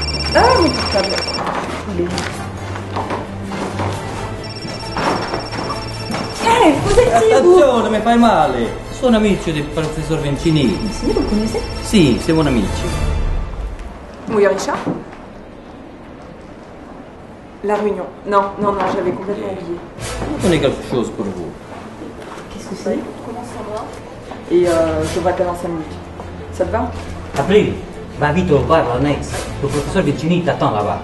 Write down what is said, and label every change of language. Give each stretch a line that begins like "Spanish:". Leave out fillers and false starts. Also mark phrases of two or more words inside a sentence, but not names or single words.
French: Ah, mon portable. Il est... vous êtes qui, vous?
Italian: Attenzione, mi fai male. Sono amici del professor Vincini. Vincini,
French: vous le connaissez?
Italian: Sì, siamo amici.
French: Oui, Richard? La réunion. Non, j'avais complètement oublié. Je connais quelque chose pour vous. Qu'est-ce que c'est? Comment ça va? Et je vous rappelle en 5 minutes. Ça te va? April, va vite au bar, l'annexe. Le professeur Vincini t'attend là-bas.